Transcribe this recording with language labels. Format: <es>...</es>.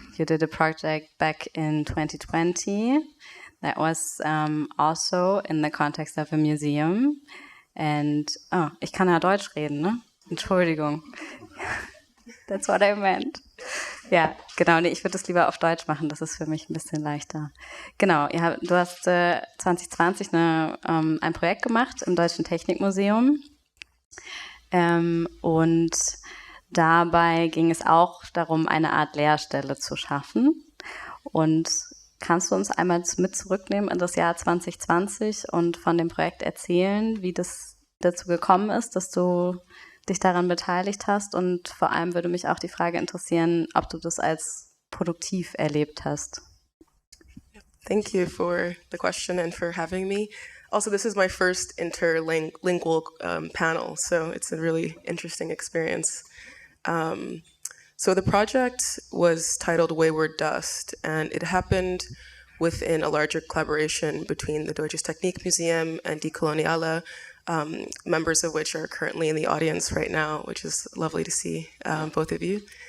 <en>You did a project back in 2020 that was also in the context of a museum.</en> <de>And, ich kann ja Deutsch reden, ne? Entschuldigung.</de> <en>That's what I meant.</en> <de>Ja, genau, nee, ich würde das lieber auf Deutsch machen, das ist für mich ein bisschen leichter. Genau, du hast 2020 ein Projekt gemacht im Deutschen Technikmuseum. Und dabei ging es auch darum, eine Art Leerstelle zu schaffen. Und kannst du uns einmal mit zurücknehmen in das Jahr 2020 und von dem Projekt erzählen, wie das dazu gekommen ist, dass du dich daran beteiligt hast? Und vor allem würde mich auch die Frage interessieren, ob du das als produktiv erlebt hast.</de> <en>Thank you for the question and for having me. Also, this is my first interlingual panel, so it's a really interesting experience. So the project was titled Wayward Dust, and it happened within a larger collaboration between the Deutsches Technikmuseum and Dekoloniale, members of which are currently in the audience right now, which is lovely to see both of you.</en>